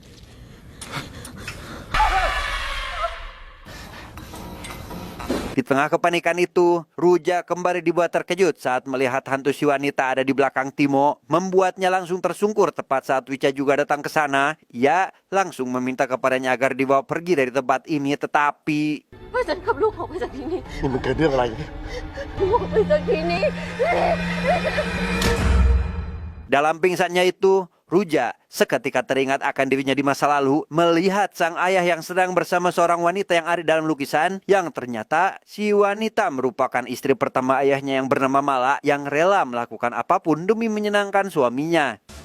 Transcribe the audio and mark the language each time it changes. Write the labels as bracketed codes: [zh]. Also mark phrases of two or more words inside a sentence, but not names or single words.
[id] Di tengah kepanikan itu, Ruja kembali dibuat terkejut saat melihat hantu si wanita ada di belakang Timo. Membuatnya langsung tersungkur tepat saat Wicca juga datang ke sana. Ia langsung meminta kepadanya agar dibawa pergi dari tempat ini, tetapi... [th] ว่าฉันกับลูกออกไปจากที่นี่ นี่มันเกิดเรื่องอะไร ลูกออกไปจากที่นี่ [id] Dalam pingsannya itu, Ruja seketika teringat akan dirinya di masa lalu melihat sang ayah yang sedang bersama seorang wanita yang ada dalam lukisan, yang ternyata si wanita merupakan istri pertama ayahnya yang bernama Mala yang rela melakukan apapun demi menyenangkan suaminya.